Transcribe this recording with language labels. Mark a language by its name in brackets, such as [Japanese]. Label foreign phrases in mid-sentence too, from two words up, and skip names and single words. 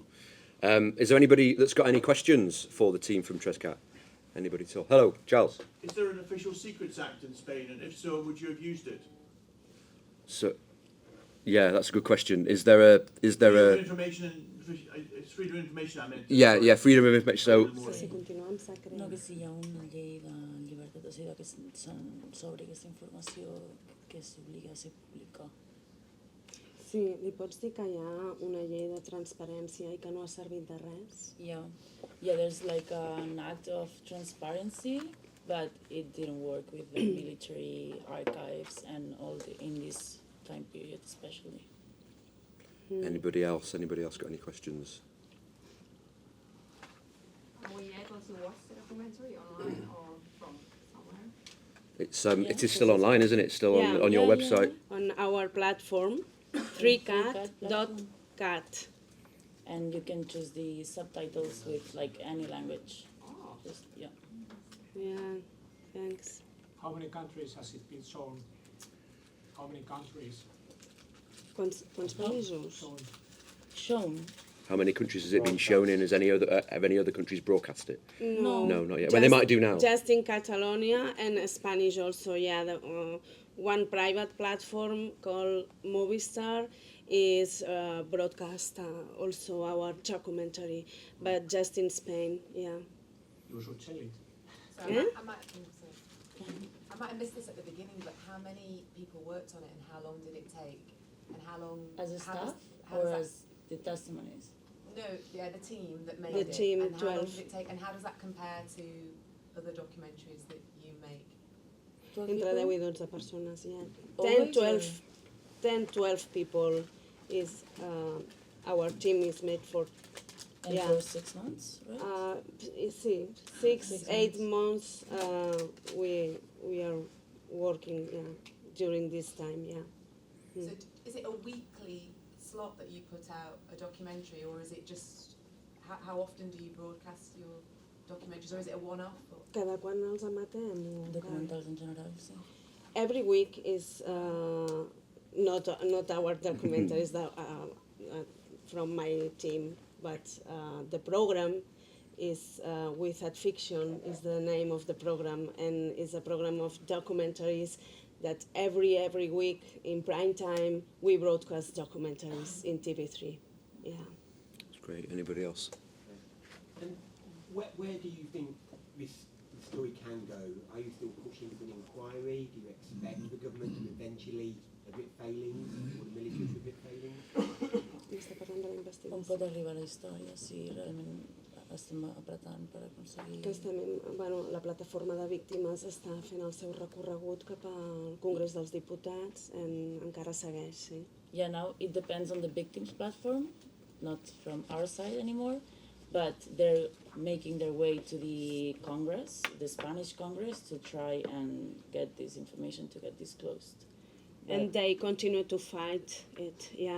[English] Is there anybody that's got any questions for the team from Trescat? Anybody at all? Hello, Charles. Is there an official Secrets Act in Spain, and if so, would you have used it? So, yeah, that's a good question. Is there a Freedom of information it's freedom of information I meant. yeah, freedom of information. So [Catalan] No, que si hi ha una llei de llibertat, o sigui, que sobre aquesta informació que s'obliga a ser pública. Sí, li pots dir que hi ha una llei de transparència i que no ha servit de res? [English] Yeah, there's like an act of transparency, but it didn't work with the military archives and in this time period especially. Anybody else got any questions? Were you able to watch the documentary online or from somewhere? It is still online, isn't it? Still on your website. On our platform, 3cat.cat. And you can choose the subtitles with like any language. Oh. Just, yeah. Yeah, thanks. How many countries has it been shown? How many countries? [Catalan] Quants països? [English] Shown. How many countries has it been shown in? Have any other countries broadcast it? No. No, not yet. Well, they might do now. Just in Catalonia and Spanish also, yeah. One private platform called Movistar is broadcast also our documentary, but just in Spain, yeah. You should tell it. So Yeah? I might have missed this at the beginning, but how many people worked on it and how long did it take? And how long... As a how staff how or that- as the testimonies? No, yeah, the team that made The it. team, and how long 12. did it take? And how does that compare to other documentaries that you make? [Catalan] Entre 10 i 12 persones, [English] yeah. Always 10, 12 people is our team is made for. And Yeah. for 6 months, right? See, 8 months we are working during this time, yeah. So is it a weekly slot that you put out a documentary, or is it just... How often do you broadcast your documentaries, or is it a one-off? Or? [Catalan] Cada quan els emetem? Documentals [English] in general, [Catalan] sí. [English] Every week is not our documentaries from my team, but the program is With Fiction is the name of the program, and is a program of documentaries that every week in prime time we broadcast documentaries in TV3. Yeah. That's great. Anybody else? And where do you think this story can go? Are you still pushing for an inquiry? Do you expect the government to eventually admit failings, or the military to admit failings? [Catalan] Està parlant de la On investigació. pot arribar la història si realment estem apretant per aconseguir... Bueno, la plataforma de víctimes està fent el seu recorregut cap al Congrés dels Diputats, encara segueix, sí. [English] Yeah, now it depends on the victims platform, not from our side anymore, but they're making their way to the Congress, the Spanish Congress, to try and get this information to get disclosed. And they continue to fight it, yeah.